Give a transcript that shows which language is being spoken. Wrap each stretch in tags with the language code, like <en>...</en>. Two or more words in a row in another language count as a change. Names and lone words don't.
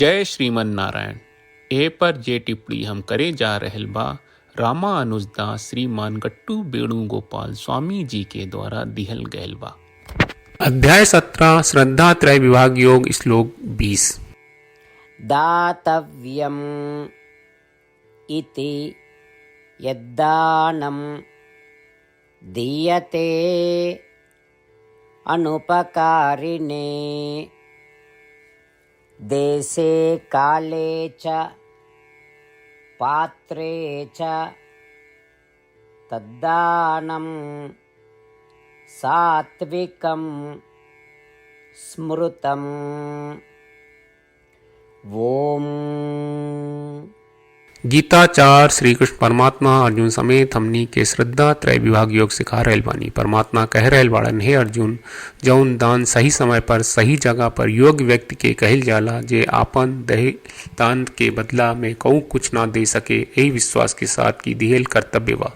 <bho>जय श्रीमन नारायण। ए पर जे टिप्पणी हम करे जा रहल बा रामानुजदास श्रीमान गट्टू वेणुगोपाल स्वामी जी के द्वारा दिहल गयल बा। अध्याय 17 श्रद्धा त्रय विभाग योग श्लोक 20।</bho> <sa>दातव्यम् इति यद्दानं दीयते अनुपकारिणे देशे काले च पात्रे च तद्दानं सात्विकं स्मृतम्। ओम।</sa> <bho>गीताचार श्री कृष्ण परमात्मा अर्जुन समेत हमनी के श्रद्धा त्रय विभाग योग सिखा रहल बानी। परमात्मा कह रहल बाड़न, हे अर्जुन, जौन दान सही समय पर सही जगह पर योग्य व्यक्ति के कहल जाला, जे आपन दहे दान के बदला में कहूँ कुछ ना दे सके, यही विश्वास के साथ की दिहल कर्तव्य बा।</bho>